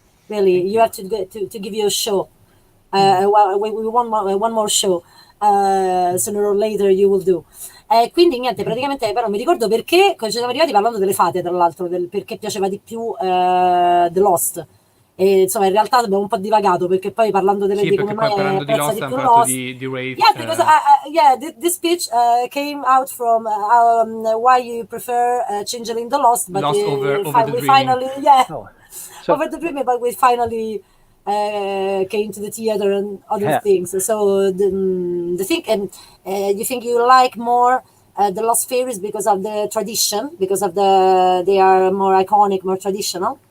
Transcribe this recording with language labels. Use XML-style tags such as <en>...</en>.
<en>Really, you have to give you a show. We want one more show. Sooner or later you will do.</en> <it>Quindi niente, praticamente però mi ricordo perché ci siamo arrivati parlando delle fate, tra l'altro, perché piaceva di più The Lost. E insomma, in realtà abbiamo un po' divagato, perché poi parlando di come mai parlando di Lost, abbiamo parlato di Wraith.</it> <en>Yeah, because this speech came out from why you prefer Changeling the Lost, but Lost over we finally, over the dreaming, but we finally came to the theater and other things. So the thing, and you think you like more the Lost Fairies because of the tradition, because of they are more iconic, more traditional,</en>